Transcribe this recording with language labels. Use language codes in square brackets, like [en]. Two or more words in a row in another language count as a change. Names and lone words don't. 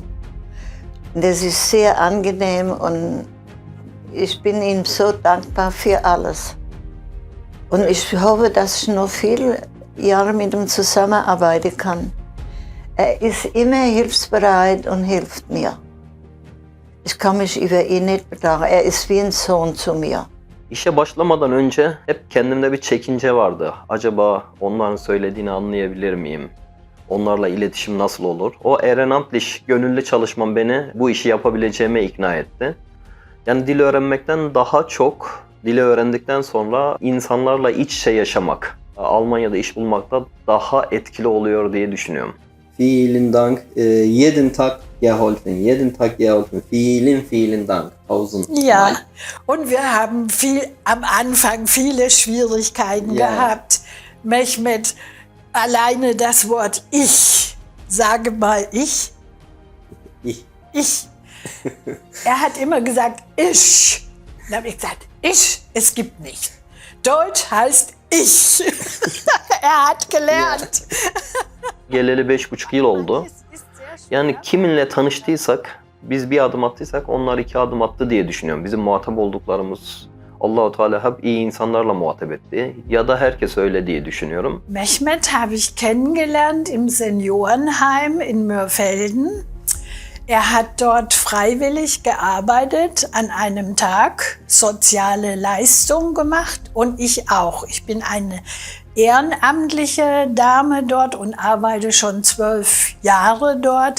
[de] Und das ist sehr angenehm und ich bin ihm so dankbar für alles. Und ich hoffe, dass ich noch viele Jahre mit ihm zusammenarbeiten kann. Er ist immer hilfsbereit und hilft mir. Ich kann mich über ihn nicht beklagen. Er ist wie ein Sohn zu mir. [tr] İşe başlamadan önce hep kendimde bir çekince vardı. Acaba onların söylediğini anlayabilir miyim? Onlarla iletişim nasıl olur? O ehrenamtlich gönüllü çalışmam beni bu işi yapabileceğime ikna etti. Yani dil öğrenmekten daha çok dili öğrendikten sonra insanlarla iç içe yaşamak, Almanya'da iş bulmakta daha etkili oluyor diye düşünüyorum. [de] Vielen Dank. Jeden Tag geholfen. Jeden Tag geholfen. Vielen Dank. Tausend. Ja, und wir haben am Anfang viele Schwierigkeiten gehabt. Mehmet, alleine das Wort ich, sage mal ich. Ich. Er hat immer gesagt ich. Dann habe ich gesagt, es gibt nicht. Deutsch heißt ich. Er hat gelernt. [tr] Geleli 5,5 yıl oldu. Yani kiminle tanıştıysak, biz bir adım attıysak onlar 2 adım attı diye düşünüyorum. Bizim muhatap olduklarımız Allah-u Teala hep iyi insanlarla muhatap etti. Ya da herkes öyle diye düşünüyorum. [de] Mehmet habe ich kennengelernt im Seniorenheim in Mörfelden. Er hat dort freiwillig gearbeitet, an einem Tag soziale Leistung gemacht und ich auch. Ich bin eine ehrenamtliche Dame dort und arbeite schon 12 Jahre dort.